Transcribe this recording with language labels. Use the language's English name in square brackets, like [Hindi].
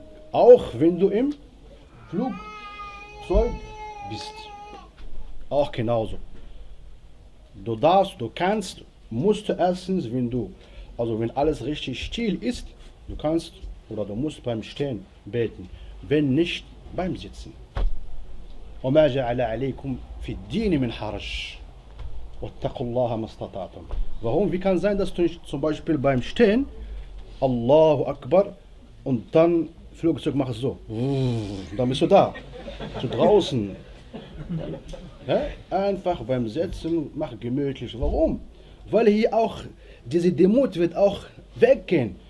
[German] Auch wenn du im Flugzeug bist. Auch genauso. Du darfst, du kannst, musst du erstens, wenn du, also wenn alles richtig still ist, du kannst oder du musst beim Stehen beten. Wenn nicht, beim Sitzen. [Arabic] وما جعل عليكم في الدين من حرج. واتقوا الله ما استطعتم. Warum? [German] Wie kann sein, dass du nicht zum Beispiel beim Stehen Allahu Akbar und dann Flugzeug machst so. Dann bist du da. Zu draußen. Ja? Einfach beim Sitzen mach gemütlich. Warum? Weil hier auch diese Demut wird auch weggehen.